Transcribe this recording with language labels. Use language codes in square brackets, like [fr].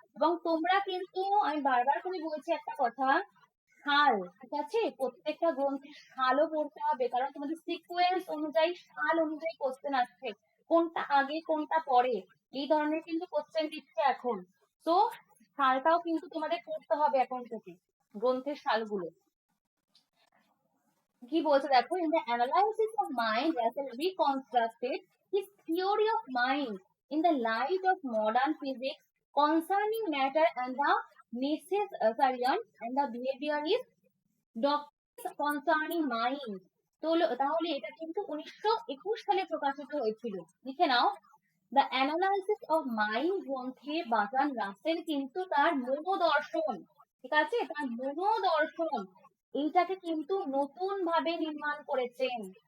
[bn] এবং তোমরা কিন্তু, আমি বারবার করে বলছি একটা কথা, সাল, ঠিক আছে, প্রত্যেকটা গ্রন্থের সালও পড়তে হবে, কারণ তোমাদের সিকোয়েন্স অনুযায়ী সাল অনুযায়ী কোশ্চেন আসছে, কোনটা আগে কোনটা পরে, এই ধরনের কিন্তু কোশ্চেন দিচ্ছে এখন। তো সালটাও কিন্তু তোমাদের পড়তে হবে এখন থেকে, গ্রন্থের সালগুলো। কি বলছে দেখো, [en] in the analysis of mind Russell reconstructed his theory of mind in the light of modern physics concerning matter and the necessarian and the behaviorist doctrines concerning mind। [bn] তাহলে এটা কিন্তু 1921 সালে প্রকাশিত হয়েছিল, লিখে নাও। দ্য অ্যানালাইসিস অফ মাইন্ড গ্রন্থে বাজান রাসেল কিন্তু তার মনোদর্শন, ঠিক আছে, তার মনোদর্শন এইটাকে কিন্তু নতুন ভাবে নির্মাণ করেছেন।